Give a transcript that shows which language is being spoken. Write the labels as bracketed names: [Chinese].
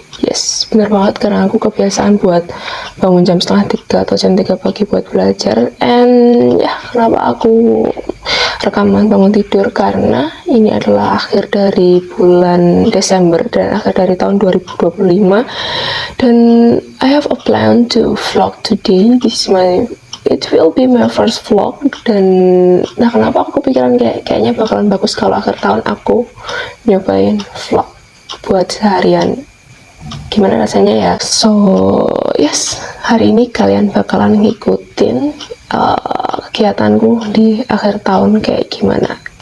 [Indonesian] Yes, benar banget karena aku kebiasaan buat bangun jam 2:30 atau jam 3 pagi buat belajar. And ya, kenapa aku rekaman bangun tidur? Karena ini adalah akhir dari bulan Desember dan akhir dari tahun 2025. [English] Dan I have a plan to vlog today. It will be my first vlog. [Indonesian] Dan nah, kenapa aku kepikiran kayaknya bakalan bagus kalau akhir tahun aku nyobain vlog buat seharian. Gimana rasanya ya? [English] So yes, [Indonesian] hari ini kalian bakalan ngikutin kegiatanku di akhir tahun kayak gimana.